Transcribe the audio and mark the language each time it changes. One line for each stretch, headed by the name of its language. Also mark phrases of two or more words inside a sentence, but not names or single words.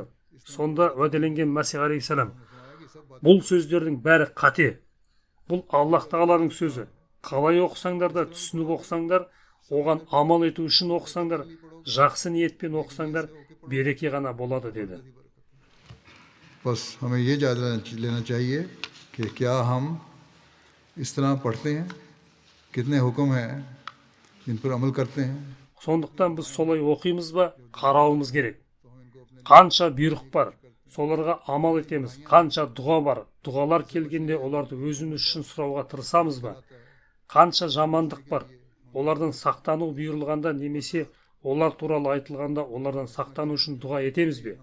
Kazakh: Сонда уәделенген Мәсих алейхиссалам, бұл сөздердің бәрі қате. Бұл Аллах тағаланың сөзі. Қалай оқысаңдар да, түсініп оқысаңдар, оған амал ету үшін оқысаңдар, жақсы ниетпен оқысаңдар, береке ғана болады деді.
Urdu: بس ہمیں یہ جائزہ لینا چاہیے کہ کیا ہم اس طرح پڑھتے ہیں، کتنے حکم ہیں جن پر عمل کرتے ہیں.
Kazakh: Сондықтан біз солай оқимыз ба, қарауымыз керек. Қанша бұйрық бар, соларға амал етеміз. Қанша дұға бар, дұғалар келгенде оларды өзіміз үшін сұрауға тырысамыз ба? Қанша жамандық бар, олардан сақтану бұйырылғанда немесе олар туралы айтылғанда олардан сақтану үшін дұға етеміз бе?